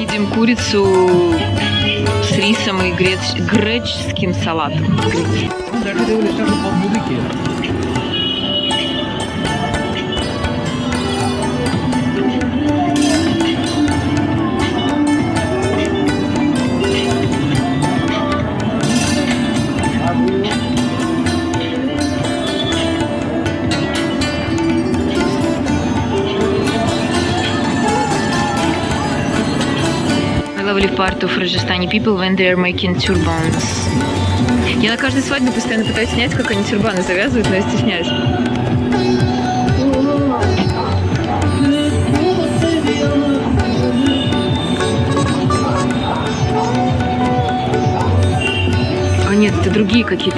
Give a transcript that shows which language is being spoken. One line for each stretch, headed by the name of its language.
Russian: курицу с рисом и греческим салатом.
English: That is the start of music here. A lovely part of Rajasthani people when they are making turbans.
Russian: Я на каждой свадьбе постоянно пытаюсь снять, как они тюрбаны завязывают, но я стесняюсь. А нет, это другие какие-то.